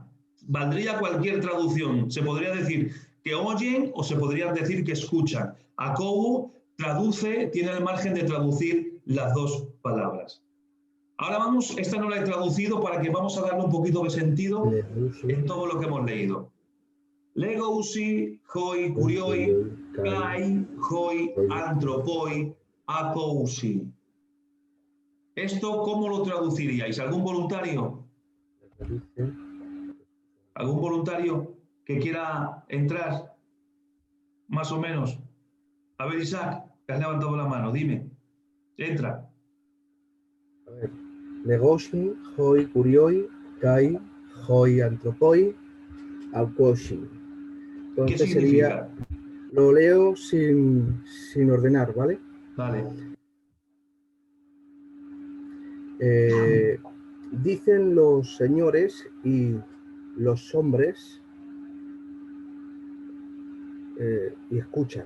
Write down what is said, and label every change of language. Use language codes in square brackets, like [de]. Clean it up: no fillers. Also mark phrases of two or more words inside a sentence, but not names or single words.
[es] Valdría cualquier traducción. Se podría decir que oyen o se podría decir que escuchan. Akou traduce, tiene el margen de traducir las dos palabras. Ahora vamos, esta no la he traducido para que vamos a darle un poquito de sentido en todo lo que hemos leído. [el] λέγουσι οἱ κύριοι καὶ οἱ ἄνθρωποι ἀκούουσι. [es] ¿Esto cómo lo traduciríais? ¿Algún voluntario? ¿Algún voluntario que quiera entrar? Más o menos. A ver, Isaac, que has levantado la mano, dime. Entra. A ver. [el] λέγουσι, οἱ κύριοι, καὶ, οἱ ἄνθρωποι, ἀκούουσι. [es] ¿Qué significa? Lo leo sin ordenar, ¿vale? Vale. Dicen los señores y los hombres y escuchan.